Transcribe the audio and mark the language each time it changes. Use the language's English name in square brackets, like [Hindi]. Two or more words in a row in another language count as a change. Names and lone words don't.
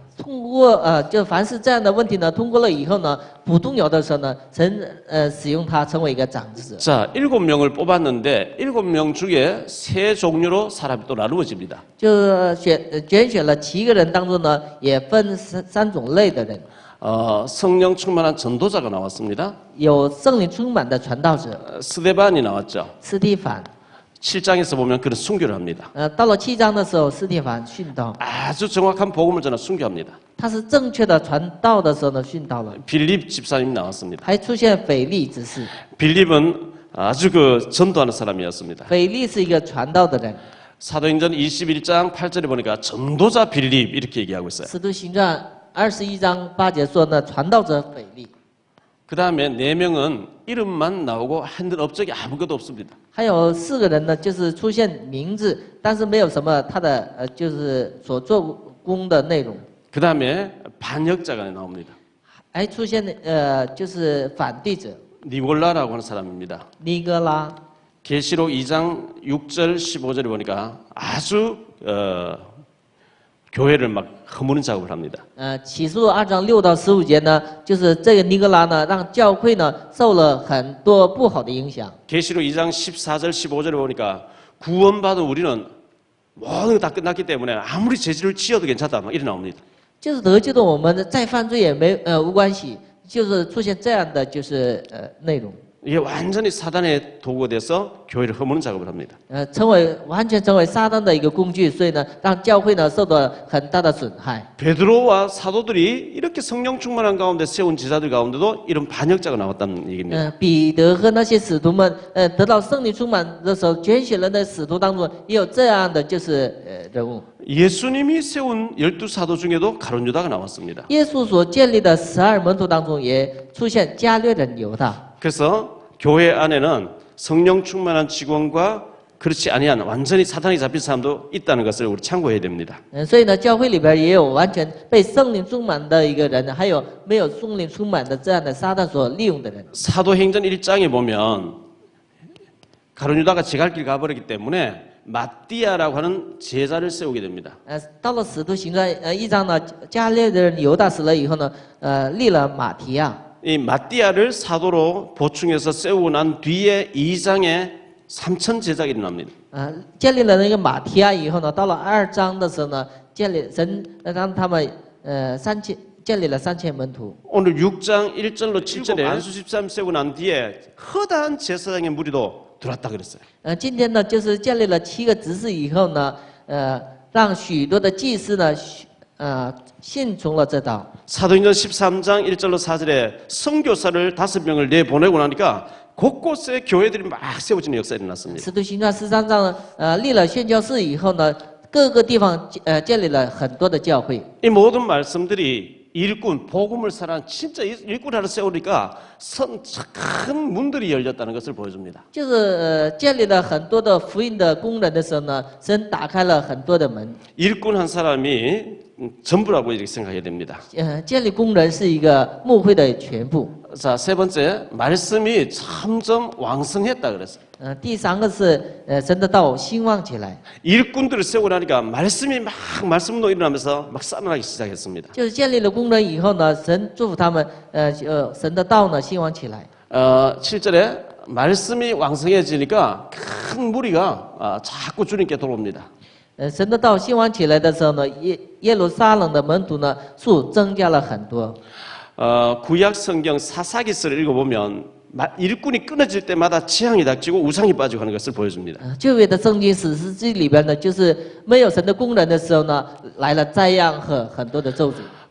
[Chinese] 通过就凡是这样的问题呢，通过了以后呢，不动摇的时候呢，神使用他成为一个长子者。 [Korean] 자, 7명을 뽑았는데 7명 중에 3종류로 사람이 또 나누어집니다. [Chinese] 就拣选了7个人当中呢，也分3种类的人， [Korean] 성령 충만한 전도자가 나왔습니다. [Chinese] 有圣灵充满的传道者， [Korean] 스데반이 나왔죠. [Chinese] 斯蒂凡。 [Korean] 7장에서 보면 그런 순교를 합니다. [Chinese] 到了7章的时候，斯蒂凡殉道， [Korean] 아주 정확한 복음을 전하 순교합니다. [Chinese] 他是正确的传道的时候呢，殉道了。 [Korean] 빌립 집사님 나왔습니다. [Chinese] 还出现腓力之事， [Korean] 빌립은 아주 전도하는 사람이었습니다. [Chinese] 腓力是一个传道的人。 [Korean] 사도행전 21장 8절에 보니까 전도자 빌립 이렇게 얘기하고 있어요. [Chinese] 使徒行传21章8节说呢，传道者腓力。 [Korean] 그 다음에 4명은 이름만 나오고 했던 업적이 아무것도 없습니다. [Chinese] 还有4个人呢，就是出现名字，但是没有什么他的就是所做工的内容。 [Korean] 그 다음에 반역자가 나옵니다. [Chinese] 还出现就是反对者 [Korean] 니골라라고 하는 사람입니다. [Chinese] 尼哥拉。 [Korean] 계시록 2장 6절 15절에 보니까 아주 교회를 막 허무는 작업을 합니다. [Chinese] 启示录2章6到15节呢，就是这个尼哥拉呢，让教会呢受了很多不好的影响。 [Korean] 계시록 2장 14절 15절에 보니까 구원받은 우리는 모든 게 다 끝났기 때문에 아무리 죄를 지어도 괜찮다 막 이래 나옵니다. [Chinese] 就是得救的我们再犯罪也无关系，就是出现这样的就是内容。 [Korean] 이게 완전히 사단의 도구가 돼서 교회를 허무는 작업을 합니다. [Chinese] 完全成为撒旦的一个工具，所以呢，让教会呢受到很大的损害。 [Korean] 베드로와 사도들이 이렇게 성령 충만한 가운데 세운 제자들 가운데도 이런 반역자가 나왔다는 얘기입니다. [Chinese] 彼得和那些使徒们，得到圣灵充满的时候，拣选人的使徒当中也有这样的就是人物。 [Korean] 예수님이 세운 12사도 중에도 가룟 유다가 나왔습니다. [Chinese] 耶稣所建立的12门徒当中，也出现加略人犹大。 [Korean] 그래서 교회 안에는 성령 충만한 직원과 그렇지 아니한 완전히 사탄이 잡힌 사람도 있다는 것을 우리 참고해야 됩니다. [Chinese] 所以呢，教会里边也有完全被圣灵充满的一个人，还有没有圣灵充满的这样的撒旦所利用的人。 [Korean] 사도행전 1장에 보면 가룟 유다가 지갈길 가버리기 때문에 마띠아라고 하는 제자를 세우게 됩니다. [Chinese] 到了使徒行传1章呢，加略的人犹大死了以后呢，立了马提亚。 [Korean] 이 마띠아를 사도로 보충해서 세우고 난 뒤에 2장에 3천 제자가 일어납니다. [Chinese] 建立了那个马提亚以后呢，到了2章的时候呢，神让他们建立了3000门徒。 [Korean] 오늘 6장 1절로 7절에 안수 13 세우고 난 뒤에 허다한 제사장의 무리도 들어왔다 그랬어요. [Chinese] 今天呢，就是建立了7个执事以后呢，让许多的祭司呢，信从了这道。 [Korean] 사도행전 13장 1절로 4절에 선교사를 5명을 내보내고 나니까 곳곳에 교회들이 막 세워지는 역사가 일어났습니다. [Chinese] 使徒行传13章立了宣教士以后呢，各个地方建立了很多的教会。 [Korean] 이 모든 말씀들이 일꾼, 복음을 사랑하는 진짜 일꾼 하나 세우니까 큰 문들이 열렸다는 것을 보여줍니다. [Chinese] 就是建立了很多的福音的工人的时候呢，神打开了很多的门。 [Korean] 일꾼 한 사람이 전부라고 이렇게 생각해야 됩니다. [Chinese] 建立工人是一个牧会的全部。 [Korean] 자, 세 번째, 말씀이 점점 왕성했다 그랬어요. [Chinese] 第3个是神的道兴旺起来， [Korean] 일꾼들을 세우고 나니까 말씀이 막 말씀 운동 일어나면서 막 살아나기 시작했습니다. [Chinese] 就是建立了工人以后呢，神祝福他们，神的道呢兴旺起来。 [Korean] 7절에 말씀이 왕성해지니까 큰 무리가 자꾸 주님께 돌아옵니다. [Chinese] 神的道兴旺起来的时候呢，耶路撒冷的门徒呢数增加了很多。 [Korean] 구약 성경 사사기서를 읽어보면 일꾼이 끊어질 때마다 재앙이 닥치고 우상이 빠지고 하는 것을 보여줍니다. [Chinese] 旧约的圣经史诗记里边呢，就是没有神的工人的时候呢，来了灾殃和很多的咒诅。